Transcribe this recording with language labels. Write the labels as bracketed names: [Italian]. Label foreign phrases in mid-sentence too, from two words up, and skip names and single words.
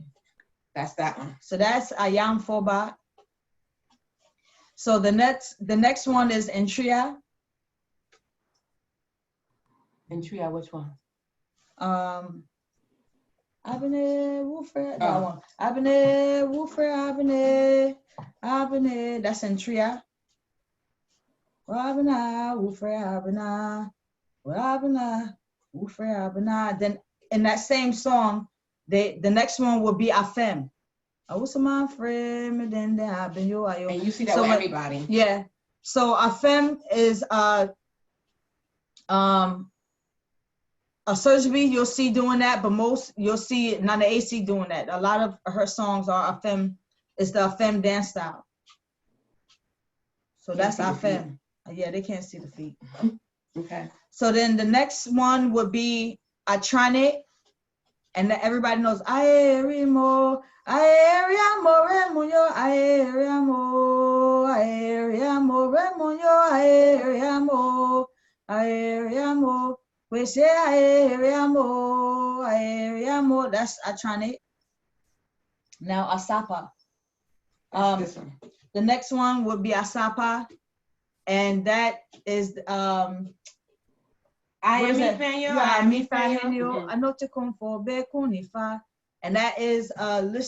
[English] That's that one. So that's Ayam Foba. So the next one is Entria. Entria, which one? Abene Woofer, that one. Abene Woofer, Abene, that's Entria. Abena Woofer, Abena Woofer. Then in that same song, the next one will be Afem. And you see that with everybody. Yeah. So Afem is Surgery, you'll see doing that, but most you'll see Nana AC doing that. A lot of her songs are Afem, it's the Afem dance style. So that's Afem. Yeah, they can't see the feet. Okay. So then the next one would be Atrane. [Akan] And everybody knows Aeriamo, Aeriamo, Remunyo, Aeriamo, Aeriamo, Remunyo, Aeriamo, Kwesi, Aeriamo, that's Atrane. [English] Now Asapa. This one. The next one would be Asapa, and that is and that is a list.